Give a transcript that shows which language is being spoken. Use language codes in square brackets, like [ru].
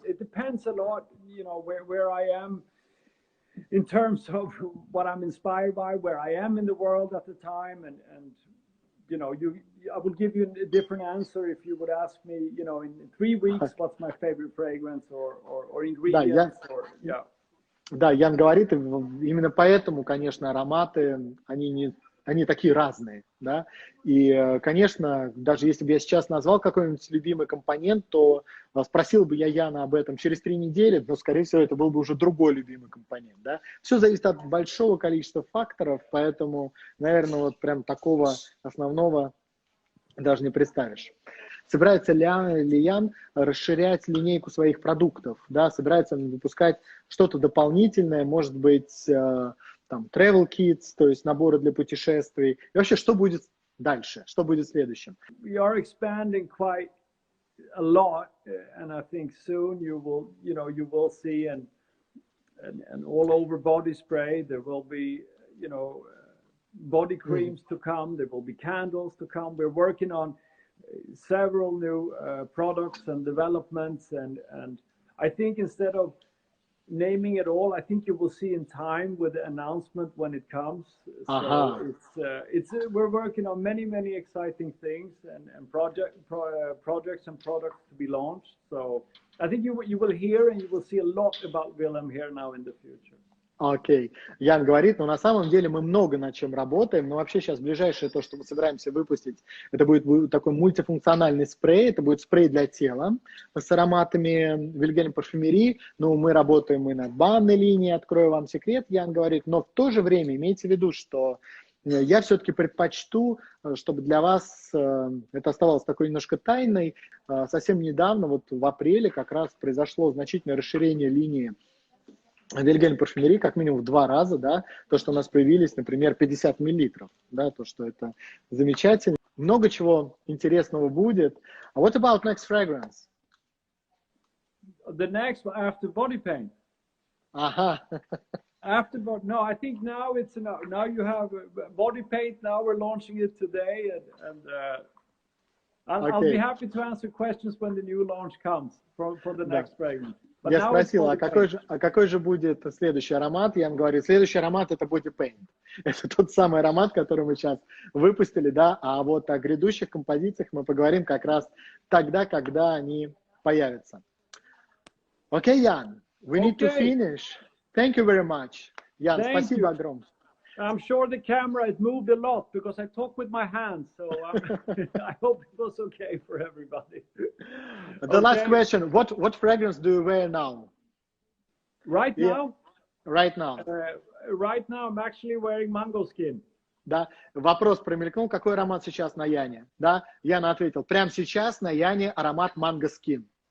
[en] It depends a lot, where I am in terms of what I'm inspired by, where I am in the world at the time, and you know, I would give you a different answer if you would ask me, you know, in 3 weeks, what's my favorite fragrance or ingredients, yeah. [ru] Да, Ян говорит, именно поэтому, конечно, ароматы, они такие разные, да, и, конечно, даже если бы я сейчас назвал какой-нибудь любимый компонент, то спросил бы я Яна об этом через 3 недели, но, скорее всего, это был бы уже другой любимый компонент, да. Все зависит от большого количества факторов, поэтому, наверное, вот прям такого основного даже не представишь. Собирается ли Ян расширять линейку своих продуктов, да, собирается он выпускать что-то дополнительное, может быть, там, travel kits, то есть наборы для путешествий, и вообще, что будет дальше, что будет следующим? [en] We are expanding quite a lot, and I think soon you will see an all over body spray, there will be, you know, body creams to come, there will be candles to come. We're working on several new products and developments, and I think instead of naming it all, I think you will see in time with the announcement when it comes. So we're working on many exciting things and projects and products to be launched. So I think you will hear and you will see a lot about VILHELM here now in the future. [ru] Окей. Ян говорит, но на самом деле мы много над чем работаем, но вообще сейчас ближайшее то, что мы собираемся выпустить, это будет такой мультифункциональный спрей, это будет спрей для тела с ароматами VILHELM PARFUMERIE, ну, мы работаем и над банной линией, открою вам секрет, Ян говорит, но в то же время имейте в виду, что я все-таки предпочту, чтобы для вас это оставалось такой немножко тайной. Совсем недавно, вот в апреле, как раз произошло значительное расширение линии VILHELM PARFUMERIE как минимум в 2 раза, да, то, что у нас появились, например, 50 миллилитров, да, то, что это замечательно. Много чего интересного будет. [en] What about next fragrance? The next one after body paint. [ru] Ага. [en] After body, no, I think now it's enough. Now you have body paint. Now we're launching it today, and I'll be happy to answer questions when the new launch comes for the next fragrance. [ru] Я спросил, а какой же будет следующий аромат? Я им говорю, следующий аромат это Body Paint. Это тот самый аромат, который мы сейчас выпустили, да, а вот о грядущих композициях мы поговорим как раз тогда, когда они появятся. [en] Окей, Ян, we need to finish. Thank you very much. [ru] Ян, спасибо огромное. [en] I'm sure the camera has moved a lot because I talk with my hands, so I hope it was okay for everybody. The last question: What fragrance do you wear now? Right now? Right now. Right now, I'm actually wearing mango skin. [ru] Да, вопрос промелькнул, какой аромат сейчас на Яне? Да, Яна ответил, прямо сейчас на Яне аромат манго скин.